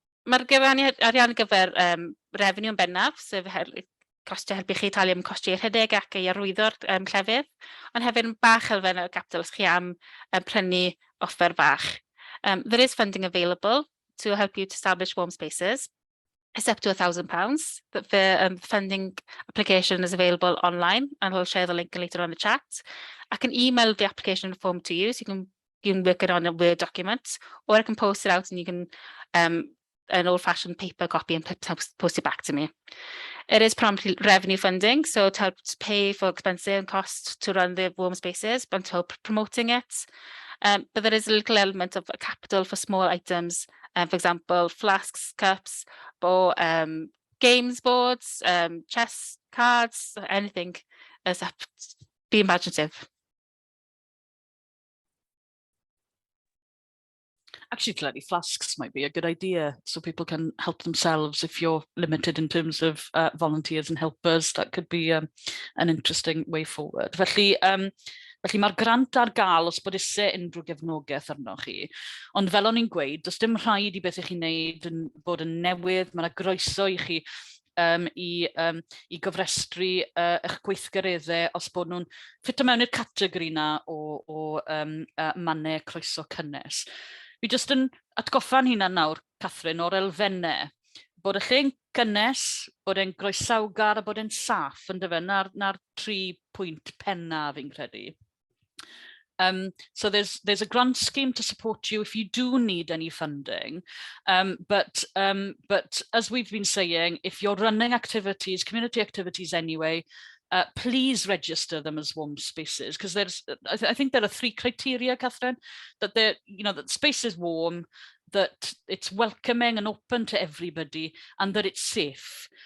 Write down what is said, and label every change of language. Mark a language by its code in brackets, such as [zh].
[cy] Mae'r arian gyfer revenue yn bennaf, sef costio helpu chi talu am costiau rhedeg ac ei arwyddo'r llefydd, ond hefyd yn bach elfen o capital os chi am prynu offer bach. [en] There is funding available to help you to establish warm spaces. It's up to £1,000. The funding application is available online, and I'll share the link later on the chat. I can email the application form to you, so you can work it on a Word document, or I can post it out and you can an old-fashioned paper copy and post it back to me. It is promptly revenue funding, so to help to pay for expenses and costs to run the warm spaces, but to help promoting it. But there is a little element of capital for small items, for example, flasks, cups, or games boards, chess cards, anything. Be imaginative. Actually, clearly flasks might be a good idea, so people can help themselves if you're limited in terms of volunteers and helpers. That could be an interesting way forward. [cy] Felly mae'r grant ar gael os bod eisiau unrhyw gefnogaeth arno chi. Ond fel o'n i'n gweud, does dim rhaid i beth i chi'n neud bod yn newydd. Mae'n groeso i chi i gofrestru eich gweithgareddau os bod nhw'n ffito mewn i'r categori na o Mannau Croeso Cynnes. Fi jyst yn atgoffa'n hunan nawr, Catherine, o'r elfennau, bod y lle'n cynnes, bod e'n groesawgar a bod e'n saff, yn dyfa, na'r 3 pwynt penna fi'n credu. [en] So there's a grant scheme to support you if you do need any funding, but as we've been saying, if you're running activities, community activities anyway, please register them as warm spaces, because I think there are 3 criteria, Catherine, that that space is warm, that it's welcoming and open to everybody, and that it's safe.